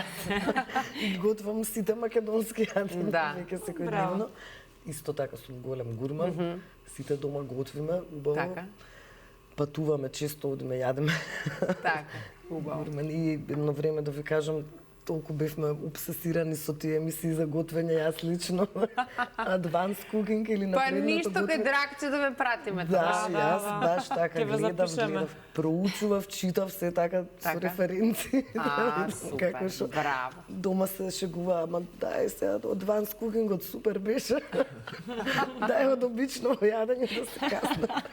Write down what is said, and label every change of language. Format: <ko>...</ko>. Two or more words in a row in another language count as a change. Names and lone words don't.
<mk>Готвам сите македонски јадења, веќе секојдневно. Исто така сум голем гурман, сите дома готвиме, убаво. Патуваме често, одиме јадеме. Така, убаво. И едно време да ви кажам, толку бевме обсесирани со тие емисии за готвење, јас лично.</mk> <en>Advanced cooking или</en> <mk>Па напредното ништо кај готвење. Драгче да ме пратиме. Да, тоа. јас баш така Ќе ве гледав, запишеме. проучував, читав се така со Така? референции. Супер, браво. Дома се шегува, ама дај сега</mk> <en>Advanced cookingот</en> <mk>супер беше. Дај од обично јадење да се касна.</mk>